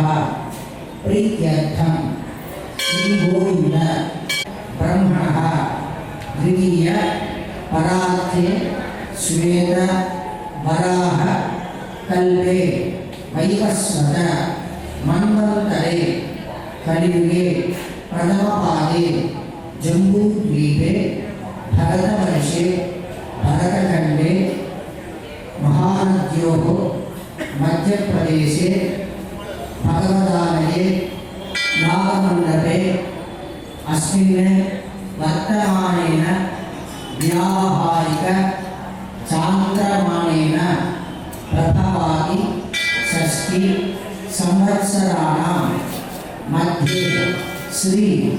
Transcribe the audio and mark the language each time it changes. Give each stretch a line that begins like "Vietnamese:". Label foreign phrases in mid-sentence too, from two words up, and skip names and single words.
Sanskrit: ప్రీత్యర్థం శ్రీ గోవింద బ్రహ్మణః ద్వితీయ పరార్థే శ్వేత వరాహ కల్పే వైవస్వత మన్వంతరే కలియుగే ప్రథమపాదే జంబూద్వీపే భరతవర్షే భరతఖండే महानद्योः मध्यप्रदेशे भगवदालये नागमण्डपे अस्मिन् वर्तमानेन व्यावहारिक चान्द्रमानेन प्रभवादि षष्ठी संवत्सराणां मध्ये श्री